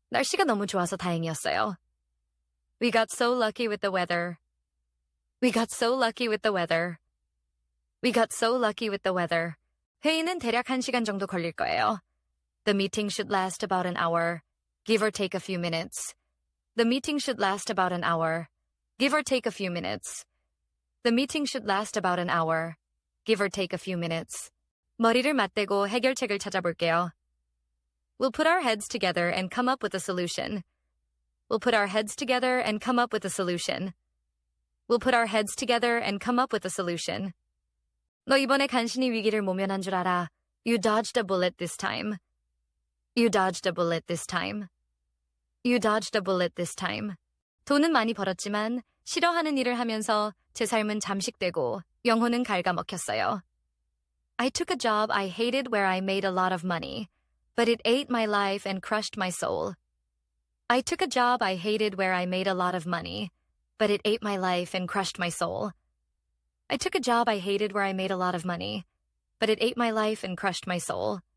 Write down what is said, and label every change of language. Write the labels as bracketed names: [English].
[Korean] 날씨가 너무 좋아서 다행이었어요. [English] We got so lucky with the weather. We got so lucky with the weather. We got so lucky with the weather. [Korean] 회의는 대략 1시간 정도 걸릴 거예요. [English] The meeting should last about an hour, give or take a few minutes. The meeting should last about an hour, give or take a few minutes. The meeting should last about an hour, give or take a few minutes. [Korean] 머리를 맞대고 해결책을 찾아볼게요. [English] We'll put our heads together and come up with a solution. We'll put our heads together and come up with a solution. We'll put our heads together and come up with a solution. [Korean] 너 이번에 간신히 위기를 모면한 줄 알아. [English] You dodged a bullet this time. You dodged a bullet this time. You dodged a bullet this time. [Korean] 돈은 많이 벌었지만 싫어하는 일을 하면서 제 삶은 잠식되고 영혼은 갉아먹혔어요. [English] I took a job I hated where I made a lot of money, but it ate my life and crushed my soul. I took a job I hated where I made a lot of money, but it ate my life and crushed my soul. I took a job I hated where I made a lot of money, but it ate my life and crushed my soul.